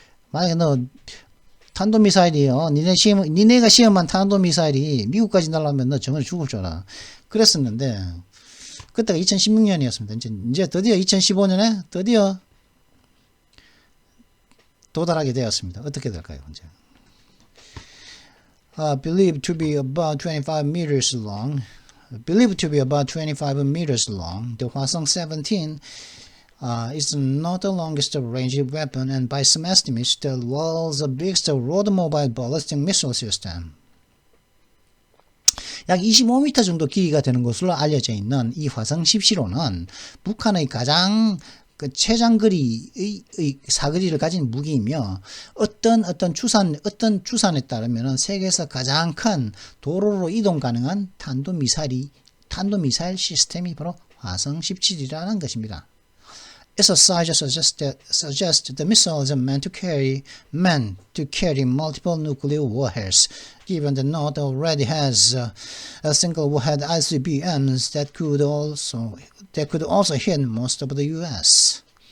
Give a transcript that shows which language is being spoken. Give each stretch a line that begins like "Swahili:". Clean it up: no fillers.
Korean: 만약에 너 탄도미사일이 니네가 시험한 탄도미사일이 미국까지 날아오면 너 정말 죽을 줄 알아. 그랬었는데 그때가 2016년이었습니다. 이제 드디어 2015년에 드디어 도달하게 되었습니다. 어떻게 될까요? 이제
English: believed to be about 25 meters long. The Hwasong 17 is not the longest range weapon and by some estimates the world's biggest road mobile ballistic missile system.
Korean: 약 25m 정도 길이가 되는 것으로 알려져 있는 이 화성 17호는 북한의 가장 최장거리의 사거리를 가진 무기이며 어떤 추산에 따르면 세계에서 가장 큰 도로로 이동 가능한 탄도미사일 시스템이 바로 화성 17이라는 것입니다.
English: Its size suggests the missiles are meant to carry multiple nuclear warheads, given that North already has a single warhead ICBMs that could also hit most of the U.S.